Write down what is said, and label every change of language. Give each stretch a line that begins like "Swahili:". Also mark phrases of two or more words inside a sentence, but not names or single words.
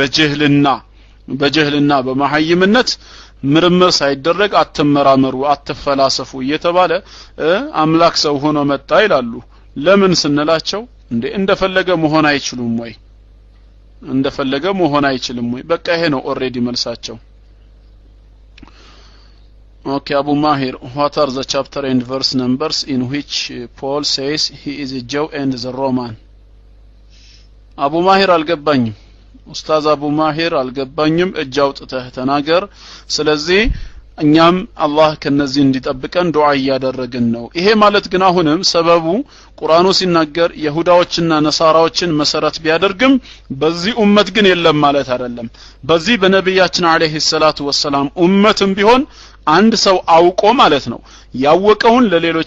Amharic: በጀህልና በመሐይምነት ምርምር ሳይደረግ አትመራመሩ አትፈላሰፉ እየተባለ አምላክ ሰው ሆኖ መጣ ይላሉ ለምን ስንላቸው እንደፈለገ መሆን አይችሉም ወይ እንደፈለገ መሆን አይችልም ወይ በቃ ይሄ ነው ኦሬዲ መልሳቸው Okay, Abu Mahir,
English: what are the chapter and verse numbers in which Paul says he is a Jew and the Roman? Abu Mahir al-Gabbanyim.
Amharic: Ustaz Abu Mahir al-Gabbanyim እጃውጥተህ ተናገር ስለዚህ እኛም አላህ ከነዚህ እንዲጠብቀን ዱዓ ያደረግን ነው ይሄ ማለት ግን አሁንም ሰበቡ ቁርአኑ ሲናገር ይሁዳዎችና ነሳራዎችን መሰረት ቢያደርግም በዚህ ኡመት ግን የለም ማለት አይደለም በዚህ በነብያችን
Arabic: عليه الصلاة والسلام
Amharic: ኡመትም ቢሆን አንድ ሰው አውቆ ማለት ነው ያወቀውን ለሌሎች